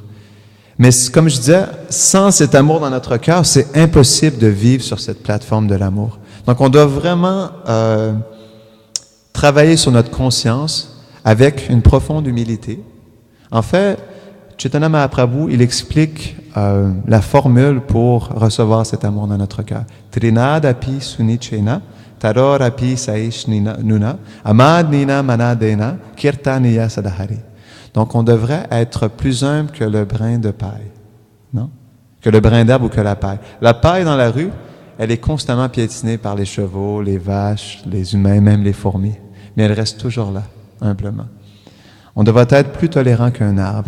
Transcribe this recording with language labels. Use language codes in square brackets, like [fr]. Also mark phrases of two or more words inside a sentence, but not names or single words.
[fr] Mais comme je disais, sans cet amour dans notre cœur, c'est impossible de vivre sur cette plateforme de l'amour. Donc, on doit vraiment travailler sur notre conscience avec une profonde humilité. En fait, Chaitanya Mahaprabhu, il explique la formule pour recevoir cet amour dans notre cœur. [sa] Trinadapi sunichena, tarorapi saishnuna, amadnina manadena, kirtaniya sadahari. [fr] Donc, on devrait être plus humble que le brin de paille, non? Que le brin d'herbe ou que la paille. La paille dans la rue, elle est constamment piétinée par les chevaux, les vaches, les humains, même les fourmis. Mais elle reste toujours là, humblement. On devrait être plus tolérant qu'un arbre.